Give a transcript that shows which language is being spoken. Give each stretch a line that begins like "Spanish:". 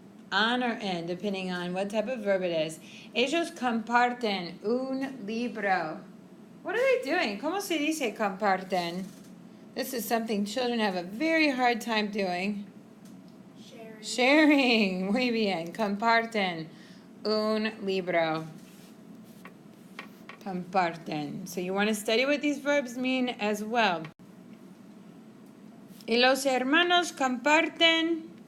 English: On or en, depending on what type of verb it is.
Spanish: Ellos comparten un libro.
English: What are they doing?
Spanish: ¿Cómo se dice comparten?
English: This is something children have a very hard time doing.
Spanish: Sharing. Muy bien. Comparten un libro. Comparten.
English: So you want to study what these verbs mean as well.
Spanish: ¿Y los hermanos comparten?